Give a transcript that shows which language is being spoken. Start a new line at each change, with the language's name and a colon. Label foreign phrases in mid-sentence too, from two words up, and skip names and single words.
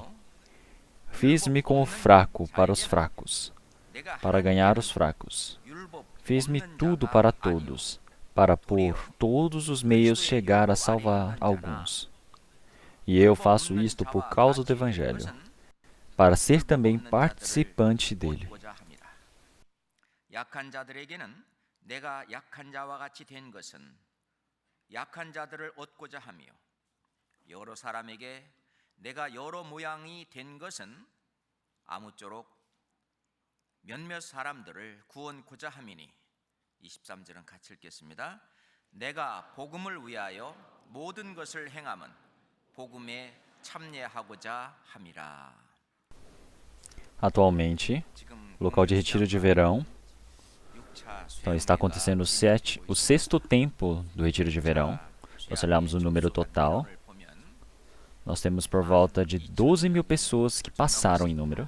Portuguese: Fiz-me como fraco para os fracos, para ganhar os fracos. Fiz-me tudo para todos, para por todos os meios chegar a salvar alguns. E eu faço isto por causa do Evangelho, para ser também participante dele.
Korean: 약한 자들에게는 내가 약한 자와 같이 된 것은 약한 자들을 얻고자 하며 여러 사람에게 내가 여러 모양이 된 것은 아무쪼록 몇몇 사람들을 구원코자 함이니 23절은 같이 읽겠습니다. 내가 복음을 위하여 모든 것을 행함은 복음에 참여하고자 함이라.
Portuguese: Atualmente, local de retiro de verão. Então está acontecendo o sexto tempo do retiro de verão. Nós olhamos o número total. Nós temos por volta de 12 mil pessoas que passaram em número.